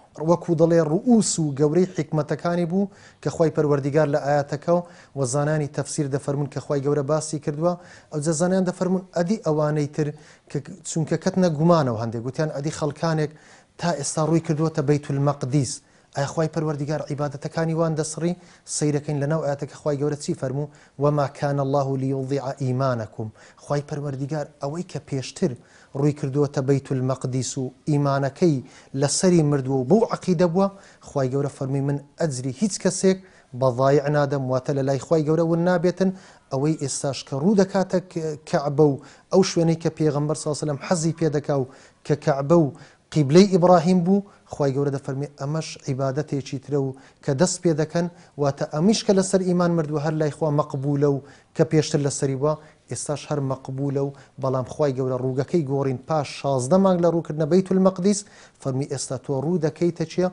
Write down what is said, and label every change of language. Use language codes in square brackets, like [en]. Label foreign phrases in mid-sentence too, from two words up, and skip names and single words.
[ckb] وەکو دەڵێ ڕؤوس و گەورەی حیکمەتەکانی بوو کە خوای پەروەردیگار لە ئاەتەکە و زانانی تەفسیر دەفەرمون کە خوای گەورە باسی کردووە. ئەو جەزانیان دەفەرمون ئەدی ئەوانەی تر چونکە کەتنە گومانەوە هەندێک گوتیان ئەدی خەڵکانێک تا ئێستا ڕووی کردووەتە بەیت المەقدیس ئایا خوای پەروەردیگار عیبادەتەکانی وان دەسڕی سەیرەکەین لەناو ئاەتەکە خوای گەورە چی فەرموو [ar] وما كان الله ليضيع إيمانكم. [ckb] خوای پەروەردیگار ئەوەی کە پێشتر ڕووی کردووەتە بەیت المەقدیس و ئیمانەکەی لەسەری مردووە و بەو عەقیدە بووە خوای گەورە فەرمی من ئەجری هیچ کەسێک بەضایع نادەم واتە لە لای خوای گەورە ون نابێتن. ئەوەی ئێستاش کە ڕوو دەکاتە کەعبە و ئەو شوێنەی کە پێغەمبەر ساسەلەم حەزی پێ دەکا و کە کەعبە و قیبلەی ئیبراهیم بوو خوای گەورە دەفەرمێ ئەمەش عیبادەتێکی ترە و کە دەست پێ دەکەن واتە ئەمیش کە لەسەر ئیمان مردووە هەر لای خوا مەقبولە و کە پێشتر لەسەری وە ئێستاش هەر مەقبولە و بەڵام خوای گەورە ڕووگەکەی گۆڕین پاش 16 مانگ لە ڕووکردنە بەیت المەقدیس فەرمی ئێستا تۆ ڕوو دەکەیتە چییە؟